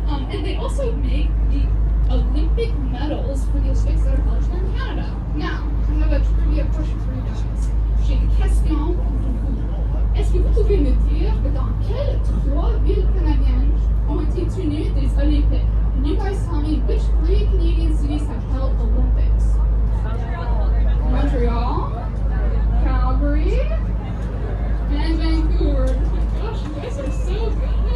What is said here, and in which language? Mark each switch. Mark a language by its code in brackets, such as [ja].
[en] And they also make the Olympic medals for the Olympics that are held in Canada. Now, I have a trivia question for you guys. [fr] J'ai une question pour vous. Est-ce que vous pouvez me dire dans quelles trois villes canadiennes ont été tenues des Olympiques? [en] Can you guys tell me which three Canadian cities have held Olympics? Montreal, Calgary, and Vancouver. Oh my gosh, you guys are so good.